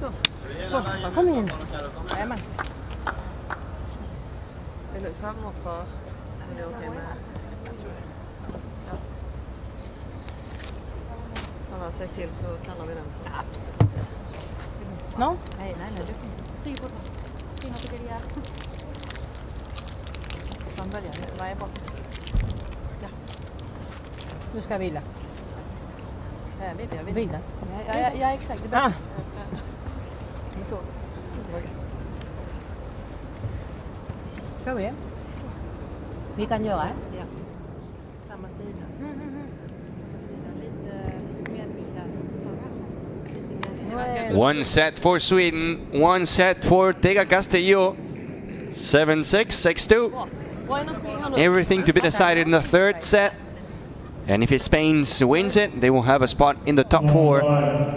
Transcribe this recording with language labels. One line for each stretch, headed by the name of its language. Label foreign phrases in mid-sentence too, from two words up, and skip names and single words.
Swedish: Kom igen. Jajamän. Vill du pröva något för? Är det okej med? Ja. Om man säger till så kallar vi den så. Absolut. No? Nej.
Spanish: Sí, por favor. Sí, no te quería.
Swedish: Från början, nu var jag bort. Ja. Du ska vila. Jag vill. Vila. Ja, exakt. Det behövs. Kör vi? Vi kan göra det. Ja. Samma sida. Lite mer
English: One set for Sweden, one set for Ortega Castelló. 7-6, 6-2. Everything to be decided in the third set. And if Spain wins it, they will have a spot in the top 4.